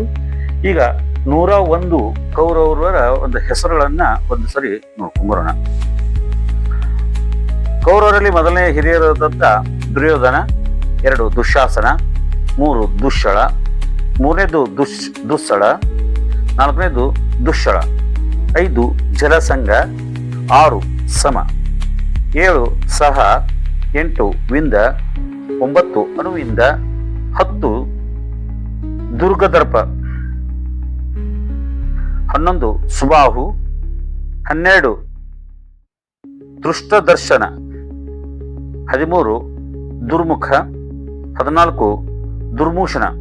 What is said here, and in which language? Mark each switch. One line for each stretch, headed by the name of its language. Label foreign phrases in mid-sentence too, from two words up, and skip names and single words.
Kannada: ಈಗ 101 ಕೌರವರ ಒಂದು ಹೆಸರುಗಳನ್ನ ಒಂದು ಸರಿ ನೋಡ್ಕೊಂಬರೋಣ. ಕೌರವರಲ್ಲಿ ಮೊದಲನೇ ಹಿರಿಯರಾದಂತ ದುರ್ಯೋಧನ, 2 ದುಶ್ಯಾಸನ, 3 ದುಶ್ಶಳ, 3ನೇದು ದುಸ್ಸಳ, 4ನೇದು ದುಶ್ಶಳ, 5 ಜಲಸಂಗ, 6 ಸಮ, 7 ಸಹ, 8 ವಿಂದ, 9 ಅನುವಿಂದ, 10 ದುರ್ಗದರ್ಪ, 11 ಸುಬಾಹು, 12 ದೃಷ್ಟದರ್ಶನ, 13 ದುರ್ಮುಖ, 14 ದುರ್ಮೂಷಣ,